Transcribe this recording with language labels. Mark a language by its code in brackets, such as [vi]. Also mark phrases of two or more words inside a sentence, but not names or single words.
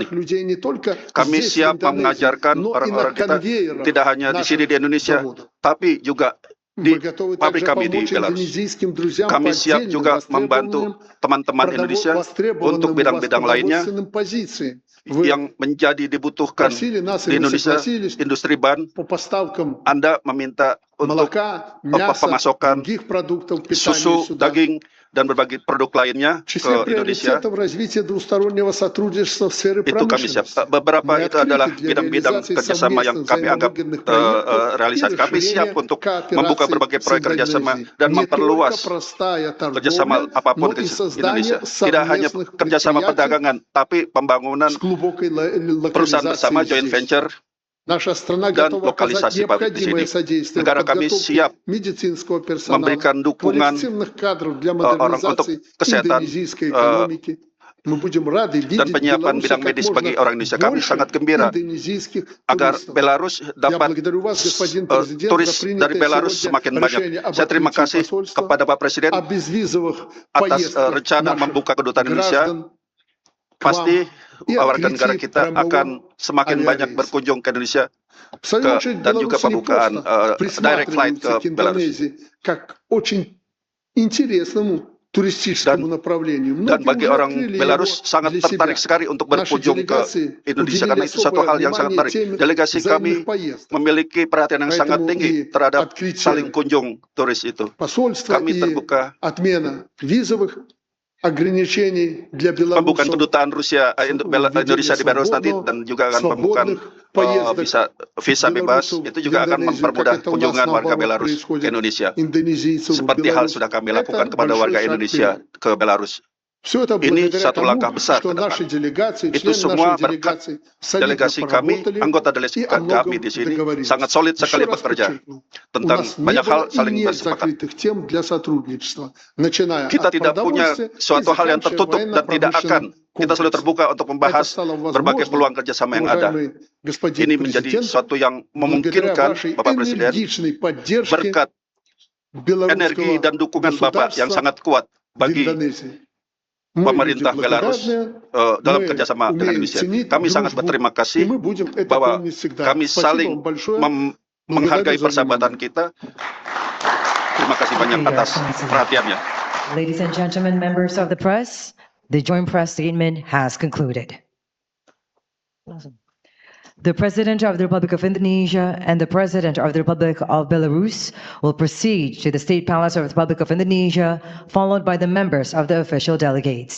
[id] Kami siap mengajarkan orang-orang kita tidak hanya di sini di Indonesia, tapi juga di pabrik kami di Belarus. Kami siap juga membantu teman-teman Indonesia untuk bidang-bidang lainnya [ru] Вы [id] yang menjadi dibutuhkan [ru] просили нас, [id] di [ru] и мы [id] Indonesia, [ru] согласились [id] industri ban, [ru] по поставкам [id] Anda meminta untuk [ru] молока, мяса, [id] pemasokan [ru] других продуктов питания [id] susu, [ru] сюда. [id] daging, dan berbagai produk lainnya [ru] В числе [id] ke Indonesia. [ru] приоритетов развития двустороннего сотрудничества в сфере [id] Itu kami siap. [ru] промышленности. [id] Beberapa [ru] Мы [id] itu adalah [ru] открыты для [id] bidang-bidang [ru] реализации [id] kerjasama yang [ru] совместных [id] kami anggap [ru] взаимовыгодных проектов и [id] realisasi. Kami siap [ru] расширения [id] untuk membuka [ru] кооперации [id] berbagai [ru] с [id] proyek kerjasama [ru] Индонезией. [id] dan [ru] Не только [id] memperluas [ru] простая [id] kerjasama [ru] торговля, [id] apapun [ru] но [id] ke [ru] и [id] Indonesia. [ru] создание [id] Tidak hanya [ru] совместных [id] kerjasama [ru] предприятий [id] perdagangan, tapi pembangunan [ru] с глубокой [id] perusahaan bersama, [ru] локализацией [en] joint [ru] здесь. [en] venture, [ru] Наша страна [id] dan [ru] готова оказать [id] lokalisasi pabrik di sini. [ru] необходимое содействие в [id] Negara kami [ru] подготовке [id] siap [ru] медицинского персонала, [id] memberikan dukungan [ru] квалифицированных кадров для [id] orang untuk [ru] модернизации [id] kesehatan [ru] индонезийской экономики. Мы будем рады [id] dan [ru] видеть в [id] penyiapan [ru] Беларуси [id] bidang [ru] как [id] medis [ru] можно [id] bagi orang Indonesia. Kami [ru] больше [id] sangat gembira [ru] индонезийских [id] agar [ru] туристов. [id] Belarus [ru] Я [id] dapat [ru] благодарю вас, господин президент, [id] turis [ru] за [id] dari [ru] принятое [id] Belarus [ru] сегодня [id] semakin banyak. [ru] решение об [id] Saya terima [ru] открытии [id] kasih [ru] посольства, [id] kepada Pak Presiden [ru] о безвизовых [id] atas [ru] поездках [id] rencana [ru] наших [id] membuka kedutaan Indonesia. [ru] граждан к [id] Pasti [ru] вам и [id] warga negara [ru] открытии [id] kita akan [ru] прямого [id] semakin banyak [ru] авиарейса. [id] berkunjung ke Indonesia [ru] В свою очередь, [id] dan juga [ru] белорусы не [id] pembukaan [ru] просто [en] direct flight [ru] присматриваются [id] ke [ru] к [id] Belarus. [ru] Индонезии как очень интересному туристическому направлению. [id] Dan [ru] Многие [id] bagi [ru] уже [id] orang [ru] открыли [id] Belarus [ru] его [id] sangat [ru] для [id] tertarik [ru] себя. [id] sekali untuk [ru] Наши [id] berkunjung ke [ru] делегации [id] Indonesia [ru] уделили [id] karena itu satu [ru] особое [id] hal yang sangat [ru] внимание [id] menarik. [ru] теме [id] Delegasi kami [ru] взаимных поездок. [id] memiliki perhatian yang sangat [ru] Поэтому [id] tinggi [ru] и [id] terhadap saling [ru] открытие [id] kunjung turis itu. [ru] посольства [id] Kami [ru] и [id] terbuka [ru] отмена визовых ограничений для [id] pembukaan [ru] белорусов, [id] kedutaan Rusia Indonesia di Belarus nanti [ru] свободных, [id] dan juga akan pembukaan [ru] свободных поездок [id] visa bebas [ru] белорусов [id] itu [ru] в [id] juga akan [ru] Индонезию, как [id] mempermudah [ru] это у нас [id] kunjungan warga [ru] наоборот [id] Belarus ke [ru] происходит, [id] Indonesia. [ru] индонезийцев в [id] Seperti hal [ru] Беларусь. [id] sudah kami lakukan [ru] Это [id] kepada [ru] большой [id] warga [ru] шаг [id] Indonesia [ru] вперед. [id] ke Belarus. [ru] Все это [id] Ini [ru] благодаря [id] satu [ru] тому, [id] langkah besar [ru] что [id] ke depan. [ru] наши делегации, [id] Itu [ru] члены [id] semua [ru] нашей [id] berkat [ru] делегации солидно [id] delegasi kami, [ru] поработали [id] anggota [ru] и о [id] delegasi [ru] многом [id] kami di sini [ru] договорились. [id] sangat solid [ru] Еще [id] sekali [ru] раз [id] bekerja [ru] подчеркну, у [id] tentang [ru] нас не [id] banyak hal [ru] было и [id] saling [ru] нет [id] bersepakat. [ru] закрытых тем для сотрудничества, начиная [id] Kita [ru] от [id] tidak punya [ru] продовольствия и [id] suatu hal yang [ru] заканчивая [id] tertutup dan tidak akan. [ru] военно-промышленным [id] Kita selalu [ru] комплексом. [id] terbuka untuk [ru] Это [id] membahas [ru] стало [id] berbagai peluang [ru] возможным, [id] kerjasama yang ada. [ru] уважаемый господин [id] Ini menjadi [ru] президент, [id] suatu yang [ru] благодаря [id] memungkinkan [ru] вашей [id] Bapak Presiden [ru] энергичной поддержке [id] berkat energi [ru] белорусского [id] dan dukungan Bapak yang [ru] государства [id] sangat kuat [ru] в [id] bagi [ru] Индонезии. Мы люди [id] pemerintah Belarus [ru] благодарны, [id] dalam [ru] мы [id] kerjasama dengan [ru] умеем [id] Indonesia. [ru] ценить [id] Kami sangat [ru] дружбу, [id] berterima [ru] и [id] kasih [ru] мы будем это [id] bahwa [ru] помнить всегда. [id] kami [ru] Спасибо [id] saling [ru] вам большое. [id] menghargai [ru] Благодарю за [id] persahabatan [ru] внимание. [id] kita. Terima kasih banyak [en] Your [id] atas [en] Excellency. [id] perhatiannya. [en] Ladies and gentlemen, members of the press, the joint press statement has concluded. The President of the Republic of Indonesia and the President of the Republic of Belarus will proceed to the State Palace of the Republic of Indonesia, followed by the members of the official delegates.